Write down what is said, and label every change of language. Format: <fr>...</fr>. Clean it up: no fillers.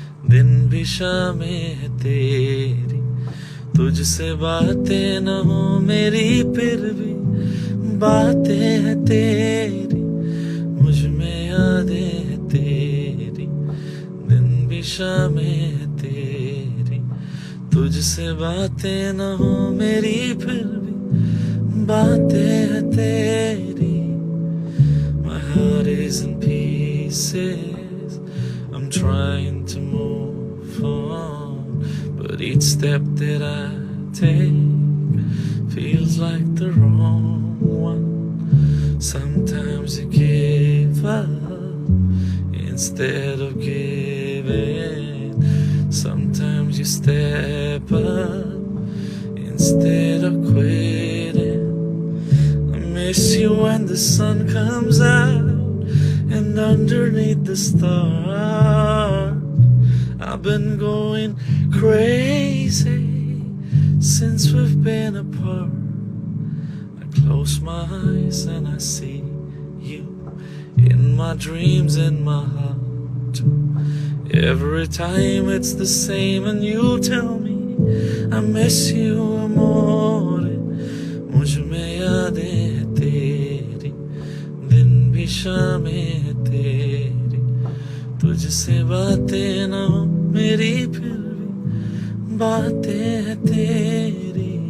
<hi>दिन भी शामें हैं तेरी, तुझसे बातें न हो मेरी फिर भी बातें हैं तेरी, मुझ में यादें हैं तेरी, दिन भी शामें हैं तेरी, तुझसे बातें न हो मेरी फिर भी बातें हैं तेरी.</hi> <en>My heart is in pieces, I'm trying to move on, but each step that I take feels like the wrong one. Sometimes you give up instead of giving, sometimes you step up instead of quitting. I miss you when the sun comes out and underneath the stars I I've been going crazy since we've been apart. I close my eyes and I see you in my dreams, in my heart too. Every time it's the same and you tell me I miss you, amore.</en> <hi>मुझ में यादें हैं तेरी, दिन भी शामें हैं तेरी, तुझसे बातें ना हो मेरी फिर भी बातें हैं तेरी.</hi>